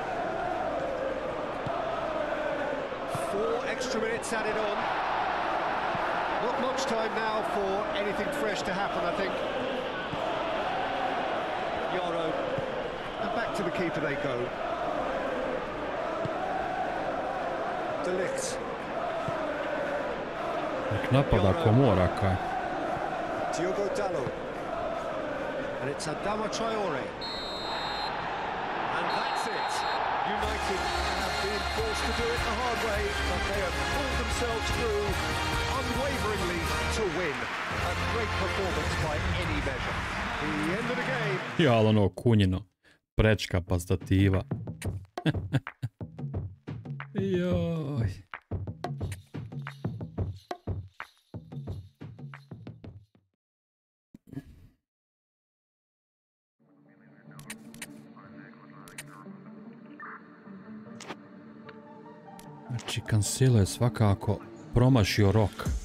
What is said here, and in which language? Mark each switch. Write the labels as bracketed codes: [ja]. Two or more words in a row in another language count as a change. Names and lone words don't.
[en] 4 extra minutes added on. Not much time now for anything fresh to happen, I think. Yoro. And back to the keeper they go. De Ligt. [hr] Nek napada ko mora kaj. [en] Diogo Dalot. And it's Adama Traore. And that's it. United have been forced to do it the hard way, but they have pulled themselves through unwaveringly to win. A great performance by any measure. The end of the game. [hr] Ja, ali ono kunjino. Prečka pa stativa. Joj. Znači, Cancelo je svakako promašio rok.